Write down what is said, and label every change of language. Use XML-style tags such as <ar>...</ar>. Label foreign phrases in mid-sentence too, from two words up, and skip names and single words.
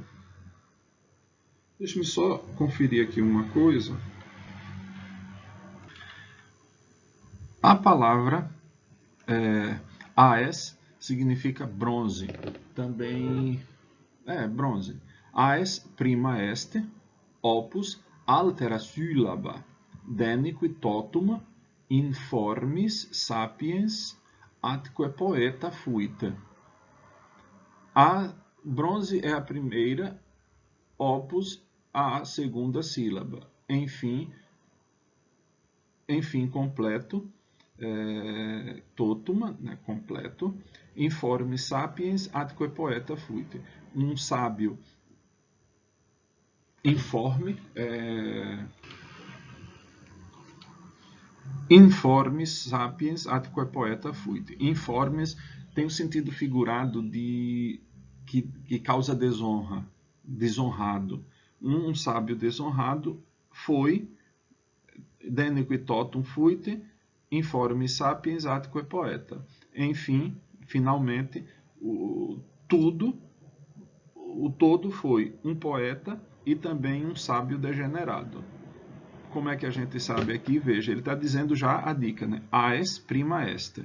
<pt>Deixa-me só conferir aqui uma coisa. A palavra as significa bronze. Também bronze.</pt> <la>As prima est, opus altera syllaba, denique totum informis sapiens atque poeta fuit.</la> <pt>A bronze é a primeira, opus a segunda sílaba. Enfim, completo, totum, né, completo,</pt> <la>informis sapiens atque poeta fuit.</la> <pt>Um sábio informe</pt> <la>Informes sapiens atque poeta fuit.</la> <pt>Informes tem o sentido figurado de que causa desonra, desonrado. Um sábio desonrado foi,</pt> <la>denique totum fuit, informes sapiens atque poeta.</la> <pt>Enfim, finalmente, o todo foi um poeta e também um sábio degenerado. Como é que a gente sabe aqui? Veja, ele está dizendo já a dica, né?</pt> <la>Aes prima est.</la>